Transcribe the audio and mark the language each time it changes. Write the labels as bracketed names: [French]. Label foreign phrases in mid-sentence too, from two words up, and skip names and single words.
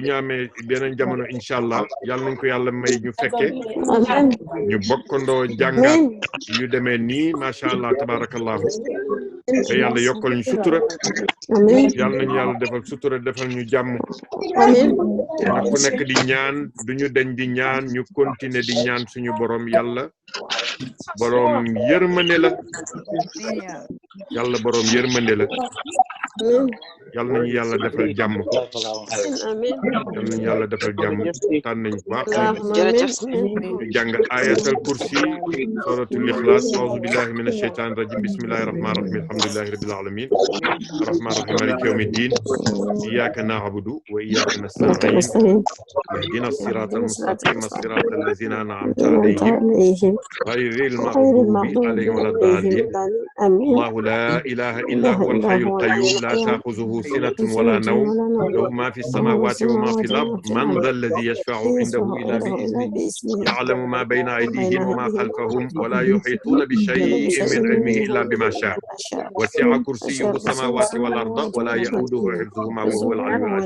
[Wolof] ñu amee beneen jamono [Arabic] إن شاء الله [Wolof] yàlla nañ ko yàlla may ñu fekke ñu bokkandoo jàngaat yu demee nii [Arabic] ما شاء الله تبارك الله [Wolof] te yàlla yokkal ñu sutura yàlla nañu yàlla defal sutura defal ñu jàmm nag ku nekk di ñaan duñu deñ di ñaan ñu continuer di ñaan suñu borom yàlla borom yërmande la yàlla borom yërmande la yàlla nañu yàlla defal jàmm yàlla nañu yàlla defal jàmm tànn nañu baax ñu jàng [Arabic] آية الكرسي سورة الإخلاص أعوذ بالله من الشيطان الرجيم بسم الله الرحمن الرحيم الحمد لله رب العالمين الرحمن الرحيم مالك يوم الدين إياك نعبد وإياك نستعين اهدنا الصراط المستقيم صراط الذين أنعمت عليهم غير المغضوب عليهم ولا الضالين الله لا إله إلا هو الحي القيوم لا تأخذه سنة ولا نوم له ما في السماوات وما في الأرض من ذا الذي يشفع عنده إلا بإذنه يعلم ما بين أيديهم وما خلفهم ولا يحيطون بشيء من علمه إلا بما شاء وسع كرسيه السماوات والأرض ولا يؤوده حفظهما وهو العلي العظيم.